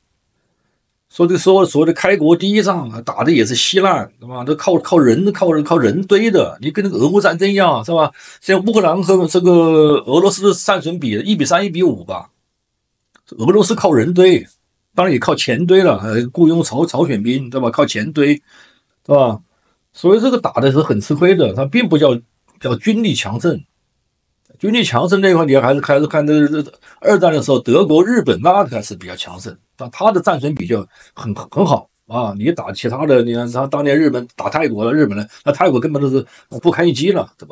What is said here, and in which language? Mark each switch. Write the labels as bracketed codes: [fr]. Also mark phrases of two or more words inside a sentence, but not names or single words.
[zh] 說這個所謂的開國第一仗啊，打的也是稀爛，對吧？都靠人堆的，你跟那個俄烏戰爭一樣，是吧？像烏克蘭和這個俄羅斯的戰損比1:3、1:5吧。俄羅斯靠人堆，當然也靠錢堆了，雇傭朝鮮兵，對吧？靠錢堆，對吧？所以這個打的是很吃虧的，它並不叫軍力強盛。軍力強盛那塊，你還是看這二戰的時候，德國、日本那還是比較強盛，但他的戰損比就很好啊。你打其他的，你看他當年日本打泰國了，日本人那泰國根本都是不堪一擊了，对吧？